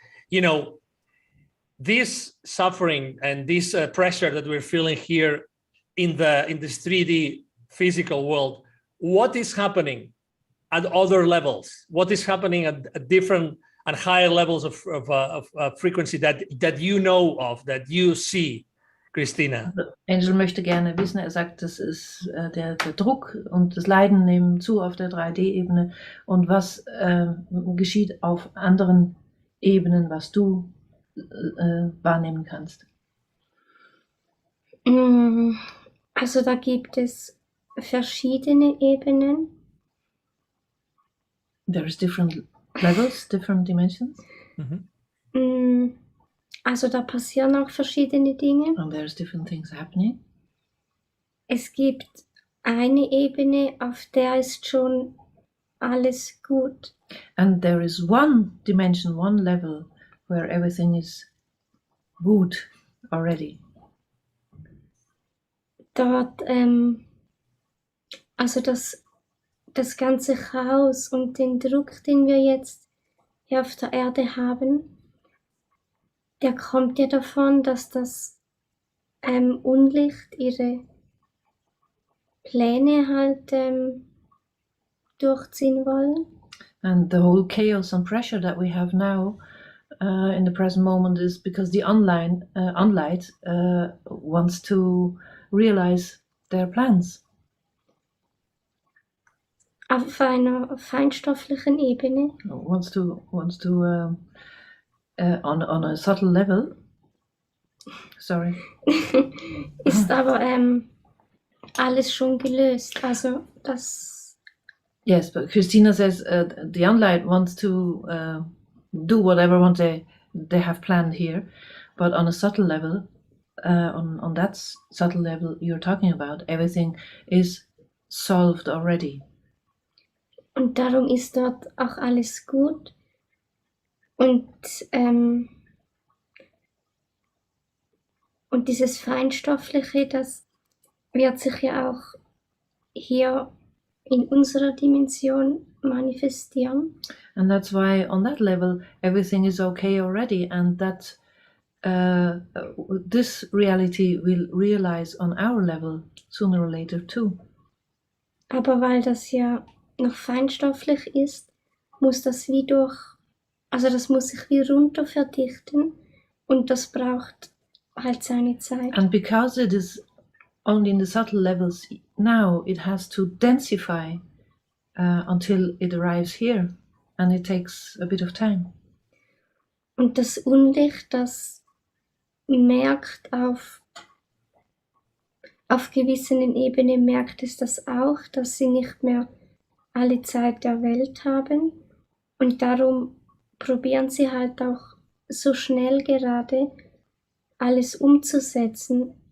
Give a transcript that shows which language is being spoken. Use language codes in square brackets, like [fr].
[en] You know, this suffering and this pressure that we're feeling here in this 3D physical world, what is happening at other levels? What is happening at different and higher levels of frequency that you know of, that you see, Christina? [de] Angel möchte gerne wissen, sagt, das ist der Druck und das Leiden nehmen zu auf der 3D-Ebene und was geschieht auf anderen Ebenen, was du wahrnehmen kannst. Also da gibt es verschiedene Ebenen. [en] There's different levels, different dimensions. [de] Also da passieren auch verschiedene Dinge. [en] And there's different things happening. [de] Es gibt eine Ebene, auf der ist schon alles gut. [en] And there is one dimension, one level where everything is good already. [de] Dort, also das ganze Chaos und den Druck, den wir jetzt hier auf der Erde haben, der kommt ja davon, dass das Unlicht ihre Pläne halt durchziehen wollen. [en] And the whole chaos and pressure that we have now in the present moment is because the unlight wants to realize their plans. [de] Auf einer feinstofflichen Ebene. [en] Wants to on a subtle level. Sorry. [de] Ist aber alles schon gelöst. Also das. [en] Yes, but Christina says the unlight wants to do whatever they have planned here, but on a subtle level, on that subtle level you're talking about, everything is solved already. [de] Und darum ist dort auch alles gut. Und dieses Feinstoffliche, das wird sich ja auch hier in unserer Dimension manifestieren. [en] And that's why on that level everything is okay already, and that this reality will realize on our level sooner or later too. [de] Aber weil das ja noch feinstofflich ist, muss das das muss sich wie runter verdichten und das braucht halt seine Zeit. [en] And because it is only in the subtle levels now, it has to densify until it arrives here, and it takes a bit of time. [de] Und das Unlicht, das merkt auf gewissen Ebenen merkt es das auch, dass sie nicht mehr alle Zeit der Welt haben und darum probieren sie halt auch so schnell gerade alles umzusetzen.